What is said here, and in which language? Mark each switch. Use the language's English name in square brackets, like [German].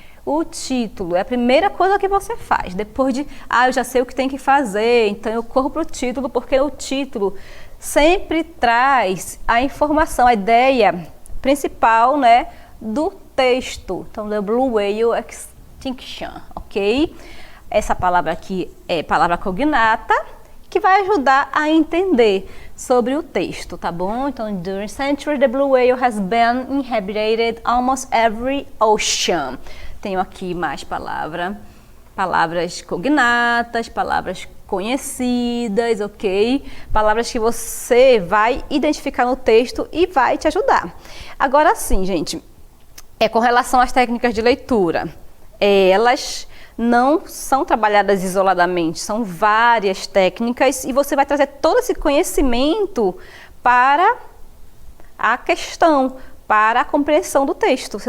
[Portuguese] O título é a primeira coisa que você faz. Depois de, eu já sei o que tem que fazer, então eu corro para o título, porque o título sempre traz a informação, a ideia principal, né, do texto. Então, [English] the Blue Whale Extinction, ok? [Portuguese] Essa palavra aqui é palavra cognata, que vai ajudar a entender sobre o texto, tá bom? Então, [English] during centuries, the blue whale has been inhabited almost every ocean. [Portuguese] Tenho aqui mais palavras cognatas, palavras conhecidas, ok? Palavras que você vai identificar no texto e vai te ajudar. Agora sim, gente, com relação às técnicas de leitura, elas não são trabalhadas isoladamente, são várias técnicas e você vai trazer todo esse conhecimento para a questão, para a compreensão do texto.